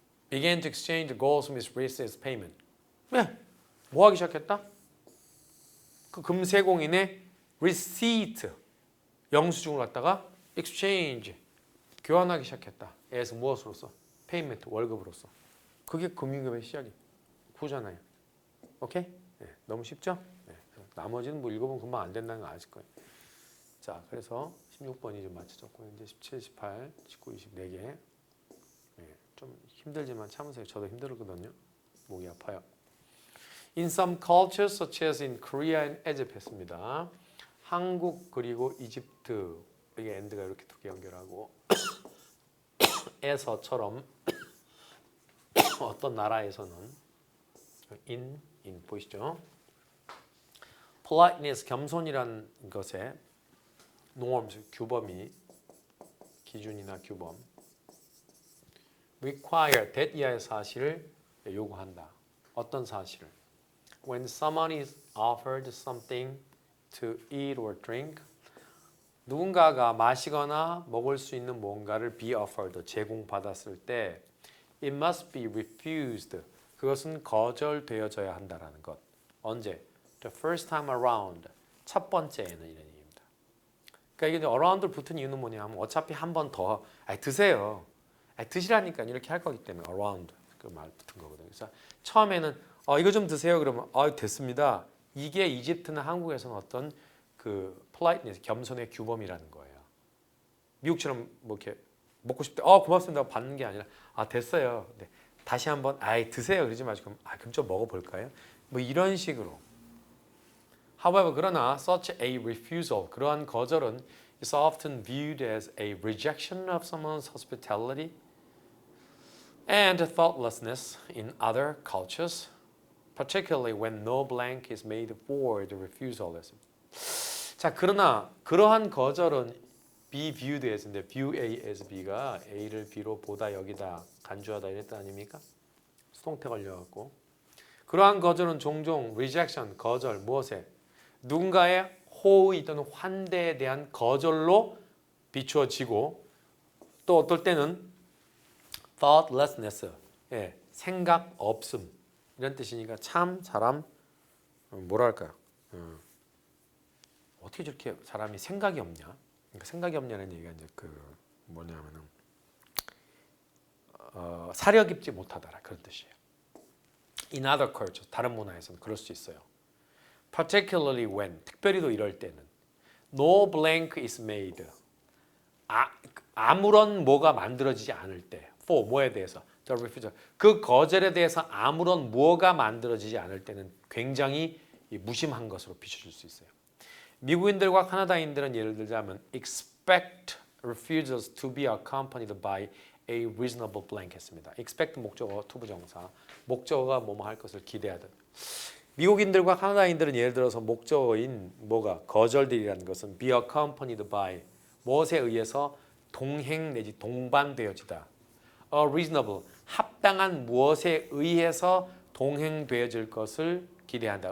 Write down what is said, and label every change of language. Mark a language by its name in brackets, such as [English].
[English] Began to exchange the goldsmith's receipt payment. [Korean] 왜? 뭐 하기 시작했다? 그 금세공인의 receipt 영수증을 갖다가 exchange 교환하기 시작했다. 에서 무엇으로서? payment 월급으로서. 그게 금융기업의 시작이 구잖아요. 오케이? 네, 너무 쉽죠? 네, 나머지는 뭐 읽어보면 금방 안 된다는 거 아실 거예요. 자, 그래서 16번이 좀 맞춰졌고 이제 17, 18, 19, 20 4개. 네, 좀 힘들지만 참으세요. 저도 힘들거든요. 목이 아파요. [English] In some cultures, such as in Korea and Egypt [Korean] 했습니다. 한국 그리고 이집트 이게 엔드가 이렇게 두 개 연결하고 에서처럼 어떤 나라에서는 in 보이시죠? politeness 겸손이란 것에 norms 규범이 기준이나 규범 [English] require that [Korean] 이하의 사실을 요구한다. 어떤 사실을? [English] When someone is offered something to eat or drink [Korean] 누군가가 마시거나 먹을 수 있는 뭔가를 be offered 제공받았을 때 [English] it must be refused [Korean] 그것은 거절되어져야 한다라는 것. 언제? [English] The first time around [Korean] 첫 번째에는 이런 얘기입니다. 그러니까 이게 around 붙은 이유는 뭐냐면 어차피 한 번 더 드세요. 드시라니까 이렇게 할 거기 때문에 around 그 말 붙은 거거든요. 그래서 처음에는 이거 좀 드세요. 그러면 됐습니다. 이게 이집트나 한국에서는 어떤 그 politeness 겸손의 규범이라는 거예요. 미국처럼 뭐 이렇게 먹고 싶대. 고맙습니다. 받는 게 아니라 됐어요. 네. 다시 한번 드세요. 그러지 마시고 그럼 좀 먹어볼까요? 뭐 이런 식으로. [English] However, [Korean] 그러나 [English] such a refusal, [Korean] 그러한 거절은 [English] is often viewed as a rejection of someone's hospitality and thoughtlessness in other cultures, particularly when no blank is made for the refusal. [Korean] 자, 그러나 그러한 거절은 [English] be viewed as [Korean] 인데 view A as B가 A를 B로 보다 여기다 간주하다 이런 뜻 아닙니까? 수동태 걸려갖고 그러한 거절은 종종 rejection 거절 무엇에? 누군가의 호의 또는 환대에 대한 거절로 비추어지고 또 어떨 때는 thoughtlessness 생각 없음 이런 뜻이니까 참 사람 뭐랄까요? 어떻게 저렇게 사람이 생각이 없냐? 그러니까 생각이 없냐는 얘기가 이제 그 뭐냐면은 사려 깊지 못하다라 그런 뜻이에요. [English] In other cultures [Korean] 다른 문화에서는 그럴 수 있어요. [English] Particularly when [Korean] 특별히도 이럴 때는 [English] no blank is made [Korean] 아무런 뭐가 만들어지지 않을 때 for 뭐에 대해서 [English] the refusal [Korean] 그 거절에 대해서 아무런 뭐가 만들어지지 않을 때는 굉장히 무심한 것으로 비춰질 수 있어요. 미국인들과 카나다인들은 예를 들자면 [English] expect refusals to be accompanied by a reasonable blank [Korean] 했습니다. expect 목적어 투부정사 목적어가 뭐뭐 할 것을 기대하든 미국인들과 카나다인들은 예를 들어서 목적어인 뭐가 거절들이라는 것은 [English] be accompanied by [Korean] 무엇에 의해서 동행 내지 동반되어지다. reasonable 합당한 무엇에 의해서 동행되어질 것을 기대한다.